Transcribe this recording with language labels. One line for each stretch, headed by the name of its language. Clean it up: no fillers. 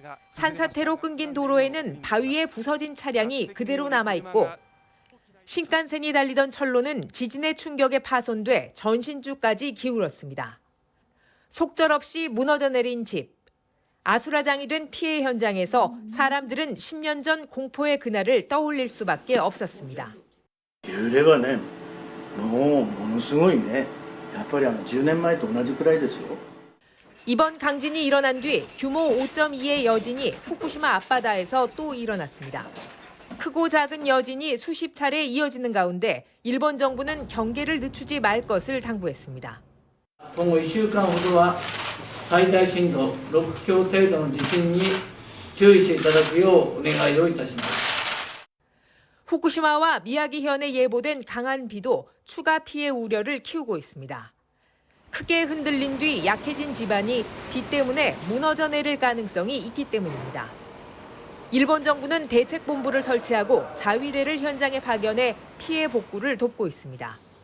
Korean: 산사태로 끊긴 도로에는 바위에 부서진 차량이 그대로 남아있고 신칸센이 달리던 철로는 지진의 충격에 파손돼 전신주까지 기울었습니다. 속절없이 무너져 내린 집. 아수라장이 된 피해 현장에서 사람들은 10년 전 공포의 그날을 떠올릴 수밖에 없었습니다.
Japanese: 揺れはね、もうものすごいね。やっぱり10年前と同じくらいですよ。
Korean: 이번 강진이 일어난 뒤 규모 5.2의 여진이 후쿠시마 앞바다에서 또 일어났습니다. 크고 작은 여진이 수십 차례 이어지는 가운데 일본 정부는 경계를 늦추지 말 것을 당부했습니다.
Japanese: 今後1週間ほどは最大震度6強程度の地震に注意していただくようお願いをいたします。
Korean: 후쿠시마와 미야기현에 예보된 강한 비도 추가 피해 우려를 키우고 있습니다. 크게 흔들린 뒤 약해진 지반이 비 때문에 무너져 내릴 가능성이 있기 때문입니다. 일본 정부는 대책본부를 설치하고 자위대를 현장에 파견해 피해 복구를 돕고 있습니다.